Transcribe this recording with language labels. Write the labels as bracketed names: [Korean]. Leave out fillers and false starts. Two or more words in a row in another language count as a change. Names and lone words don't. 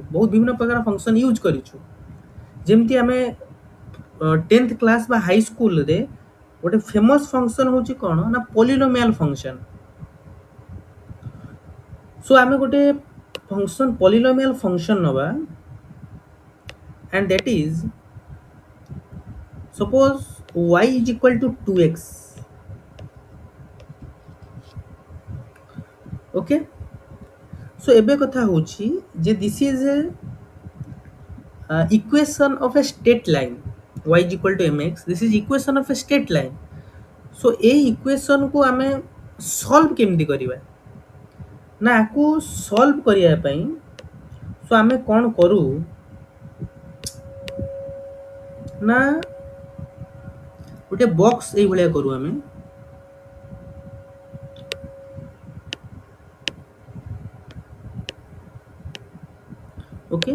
[Odia] ବହୁତ ବିଭିନ୍ନ ପ୍ରକାର [English] function use [Odia] କରିଛୁ। ଯେମିତି ଆମେ 10th କ୍ଲାସ୍ ବା ହାଇସ୍କୁଲରେ ଗୋଟେ [English] famous function [Odia] ହେଉଛି କ'ଣ ନା [English] polynomial function. ସୋ [Odia] ଆମେ ଗୋଟେ [English] function polynomial function ନେବା and that is suppose y is equal to 2x. okay, so [Odia] ଏବେ କଥା ହେଉଛି ଯେ [English] this is a equation of a straight line y is equal to mx. this is equation of a straight line. [Odia] so এই equation को ଆମେ solve କେମିତି କରିବା ନା ଆକୁ solve କରିବା ପାଇଁ so ଆମେ କ'ଣ କରୁ ନା ଗୋଟେ ବକ୍ସ ଏଇଭଳିଆ କରୁ ଆମେ। ଓକେ।